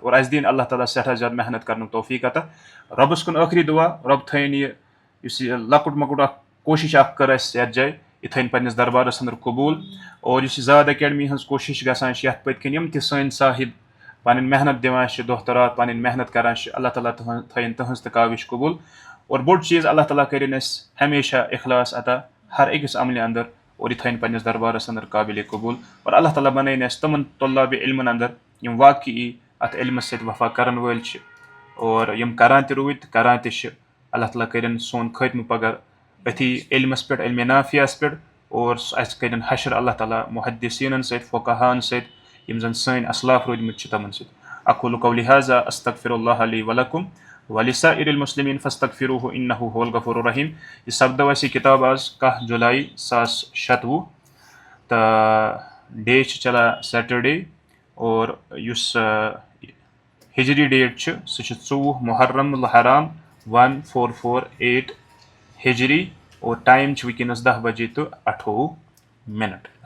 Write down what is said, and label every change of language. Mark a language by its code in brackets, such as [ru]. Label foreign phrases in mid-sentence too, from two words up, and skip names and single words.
[ks] اور اَسہِ دِیِن اللہ تعالیٰ سٮ۪ٹھاہ زیادٕ محنت کرنُک توفیٖق عطا. رۄبس کُن ٲخری دُعا رۄب تھٲیِن یہِ یُس یہِ لۄکُٹ مۄکُٹ اکھ کوٗشش اکھ کٔر اَسہِ یتھ جایہِ یہِ تھٲیِن پننِس دربارس اندر قبوٗل. اور یُس یہِ زاد اکیڈمی ہٕنٛز کوٗشش گژھان چھِ یتھ پٔتۍ کِنۍ یِم تہِ سٲنۍ صاحب پنٕنۍ محنت دِوان چھِ دۄہ تہٕ راتھ پنٕنۍ محنت کران چھِ اللہ تعالیٰ تھٲیِن تٕہٕنٛز تہِ کاوِش قبوٗل. اور بوٚڑ چیٖز اللہ تعالیٰ کٔرِنۍ اَسہِ ہمیشہ اخلاص عطا ہر أکِس عملہِ اندر اور یہِ تھٲیِن پننِس دربارس اندر قابلِ قبوٗل. اور اللہ تعالیٰ بنٲیِن اَسہِ تِمن طلابِ علمن اندر یِم واقعی اتھ علمس سۭتۍ وفا کرن وٲلۍ چھِ اور یِم کران تہِ روٗدۍ تہٕ کران تہِ چھِ. اللہ تعالیٰ کٔرِنۍ سون خٲتمہٕ پگاہ أتھی علمس پٮ۪ٹھ علمِ نافیہس پٮ۪ٹھ اور اَسہِ کٔرِنۍ حشر اللہ تعالیٰ محدثیٖنن سۭتۍ فقہاہن سۭتۍ یِم زن سٲنۍ اسلاف روٗدمٕتۍ چھِ تِمن سۭتۍ. [ar] اقول قولی هذا استغفر الله لي ولكم ولسائر المسلمين فاستغفروه انه هو الغفور الرحيم. [ks] یہِ سپدو اَسہِ یہِ کِتاب آز 1 جُلائی 2019 تہٕ ڈے چھِ چلان سیٹرڈے اور یُس ہجری ڈیٹ چھُ سُہ چھُ 24 محرم الحرام 1448 ہجری اور ٹایم چھُ وٕنکیٚنس 10 بجے تہٕ 28 منٹ.